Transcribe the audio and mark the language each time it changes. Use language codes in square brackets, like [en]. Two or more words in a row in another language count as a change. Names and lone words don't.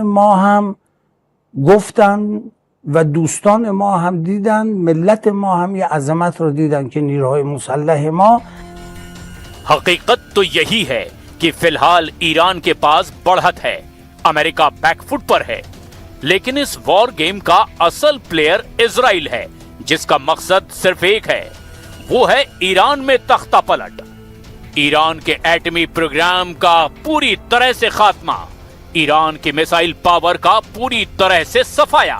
[fa] ما هم گفتن و دوستان ما هم دیدن، ملت ما هم یه عظمت رو دیدن که نیروهای مسلح ما [hi] हकीकत तो यही है कि फिलहाल ईरान के पास बढ़त है, अमेरिका बैकफुट पर है, लेकिन इस [en] war game [hi] का असल प्लेयर इजराइल है, जिसका मकसद सिर्फ एक है, वो है ईरान में तख्ता पलट, ईरान के एटमी प्रोग्राम का पूरी तरह से खात्मा, ईरान की [en] missile power [hi] का पूरी तरह से सफाया।